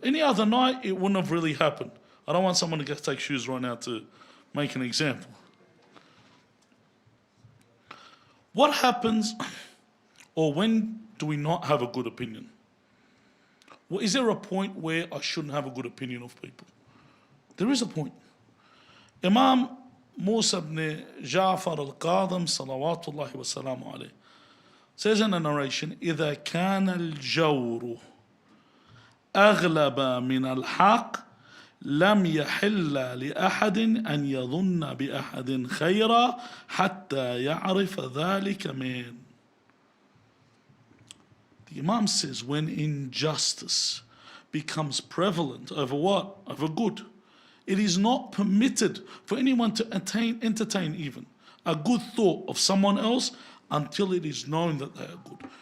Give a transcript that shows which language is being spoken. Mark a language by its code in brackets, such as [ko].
[en] Any other night, it wouldn't have really happened. I don't want someone to go take shoes right now to make an example. What happens, or when do we not have a good opinion? Well, is there a point where I shouldn't have a good opinion of people? There is a point. Imam Musa ibn Ja'far al-Qadhim salawatullahi wa salamu alayhi says in a narration, [ar] إذا كان الجور أغلب من الحق لم يحل لأحد أن يظن بأحد خيرا حتى يعرف ذلك من. [en] The Imam says when injustice becomes prevalent over what? Over good. It is not permitted for anyone to entertain even a good thought of someone else until it is known that they are good.